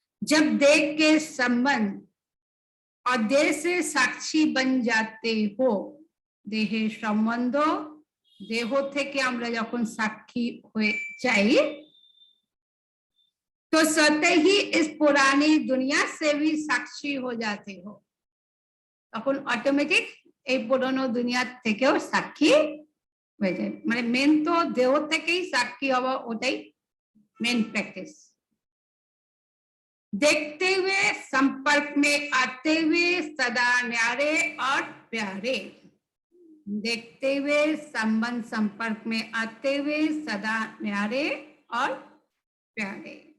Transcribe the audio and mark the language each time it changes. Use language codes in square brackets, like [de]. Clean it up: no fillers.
[hi] जब देह के संबंध और देह से साक्षी बन जाते हो, देहे संबंध देह [bn] থেকে আমরা যখন সাক্ষী হয়ে যাই [hi] तो स्वतः ही इस पुरानी दुनिया से भी साक्षी हो जाते हो। [bn] তখন অটোমেটিক এই পুরনো দুনিয়া থেকেও সাক্ষী হয়ে যায়। মানে মেন তো দেহ থেকেই সাক্ষী হওয়া, ওটাই मेन प्रैक्टिस। [hi] देखते हुए संपर्क में आते हुए सदा न्यारे और प्यारे, देखते हुए संबंध संपर्क में आते हुए सदा न्यारे और प्यारे।